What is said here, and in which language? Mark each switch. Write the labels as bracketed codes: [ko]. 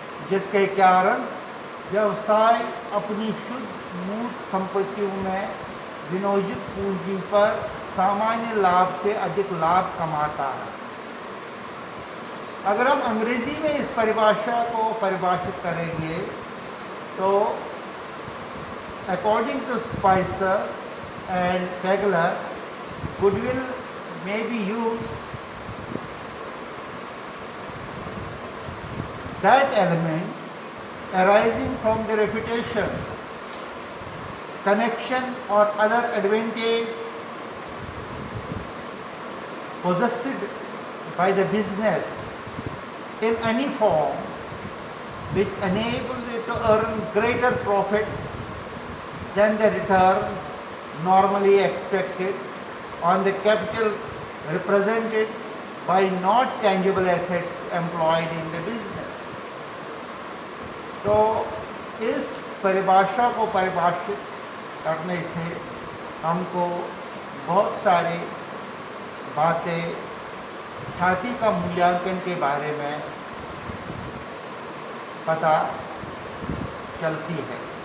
[hi] जिसके कारण व्यवसाय अपनी शुद्ध मूर्त संपत्तियों में विनियोजित पूंजी पर सामान्य लाभ से अधिक लाभ कमाता है। अगर हम अंग्रेजी में इस परिभाषा को परिभाषित करेंगे तो [en] according to [hi] Spicer, [en] and Pegler, goodwill may be used that element arising from the reputation, connection or other advantage possessed by the business in any form which enables it to earn greater profits than the return normally expected on the capital represented by not tangible assets employed in the business. [hi] तो इस परिभाषा को परिभाषित करने से हमको बहुत सारी बातें ख्याति का मूल्यांकन के बारे में पता चलती है।